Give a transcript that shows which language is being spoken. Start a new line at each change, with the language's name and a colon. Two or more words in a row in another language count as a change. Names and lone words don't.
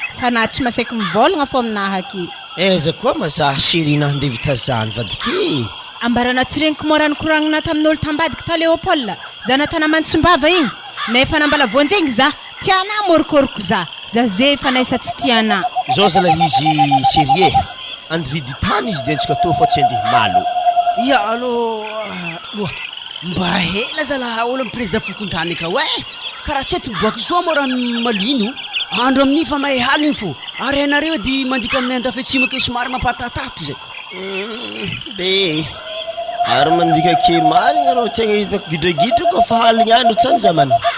Malagasy: Fa na tsy masaky mivolagna fô aminahy aky. Eh, za koa ma za chéri nahy ndeha vita zany vadiky. Ambarana tsy regniko mo raha nikoragna tamin'olo tambadiky ta Leopold. Za natana Mantsombava igny. Nefa nambala vonjegny za. Tiana morikoriko za. Za zay fa naisa tsy tiana. Zao zalahy izy sérieux. Andividy tany izy dia antsika tô fa tsy andeha malo. Ia, alô, ah, loa. Mba hela zalahy olo amin'ny président Fokontany ka hoe. Karaha tsy eto miboaka soa mo raha malino. Andro amin'ny fa mahay haly igny fo. Ary hainareo dia mandika aminay andafy atsimo ake somary mampatatato zay. Mm, be. Ary mandika ke marina rô, tegna hitako gidragidra koa fa haligny andro tsany za mana.